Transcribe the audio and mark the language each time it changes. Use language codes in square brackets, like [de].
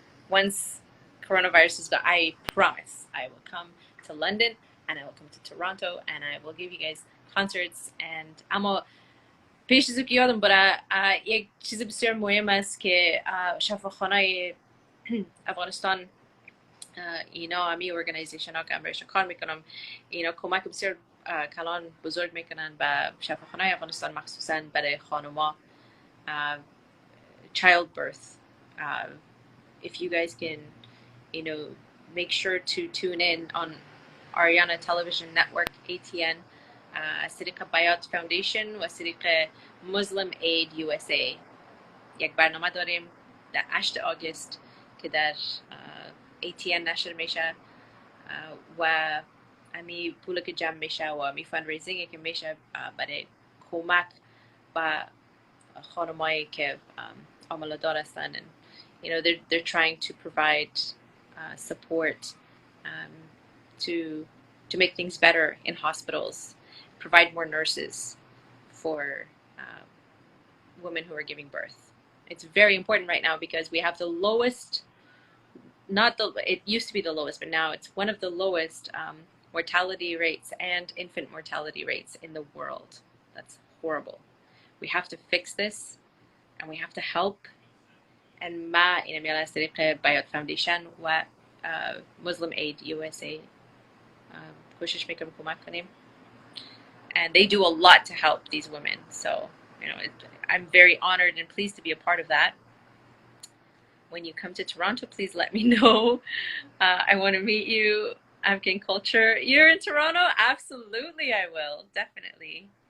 [en] Once coronavirus is gone, I promise I will come to London and I will come to Toronto and I will give you guys concerts. [fa] And اما پیش از که یادم بره یک چیز بسیار مهم است که شفاخانه افغانستان اینا همی ارگانیزیشن ها که امرایشان کار میکنم اینا کمک بسیار کلان بزرگ میکنن به شفاخانه افغانستان مخصوصا برای خانوما [en] childbirth. If you guys can, make sure to tune in on Ariana Television Network ATN, Sadiqa Bayat Foundation و Sadiqa Muslim Aid USA. [fa] یک برنامه داریم در 8 آگوست که در ATN نشر میشه و امی پولی که جمع میشه و امی فندریزینگی که میشه برای کمک با خانمایی که عمل دار هستن. [en] And they're trying to provide support to make things better in hospitals, provide more nurses for women who are giving birth. It's very important right now because we have the lowest, it used to be the lowest, but now it's one of the lowest mortality rates and infant mortality rates in the world. That's horrible. We have to fix this and we have to help. [fa] And ما این میال از طریق بیات فاندیشن و Muslim Aid USA کوشش میکنیم کمک کنیم. [en] And they do a lot to help these women. So, I'm very honored and pleased to be a part of that. When you come to Toronto, please let me know. I want to meet you. Afghan culture. You're in Toronto? Absolutely, I will. Definitely.